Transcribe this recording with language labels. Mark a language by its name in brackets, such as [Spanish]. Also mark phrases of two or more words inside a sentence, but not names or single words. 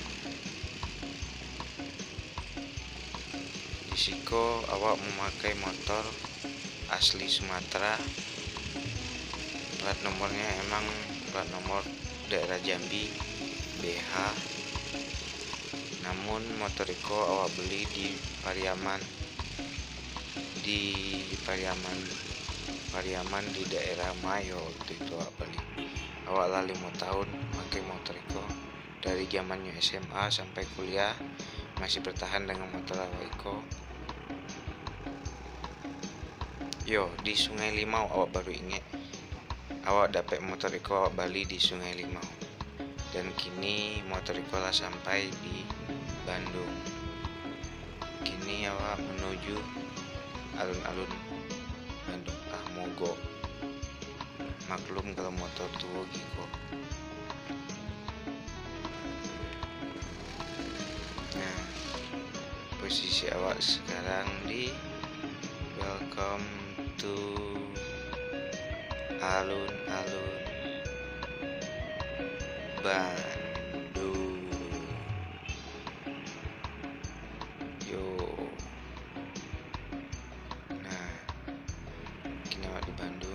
[Indonesian] Risiko awak memakai motor asli Sumatera. Plat nomornya emang plat nomor daerah Jambi BH. Namun motor Iko awak beli di Pariaman. Pariaman di daerah Mayo itu awak beli. Awak lah 5 tahun pakai motor Iko. Dari zamannya SMA sampai kuliah masih bertahan dengan motor awak Iko. Di Sungai Limau awak baru ingat. Awak dapat motor Iko awak bali di Sungai Limau. Dan kini motor Iko lah sampai di Bandung. Kini awak menuju alun-alun Bandung. Mogok. Maklum kalau motor tua gitu. Nah, posisi awak sekarang di [English] welcome to [Indonesian] alun-alun Bandung. Nah, kini awak di Bandung.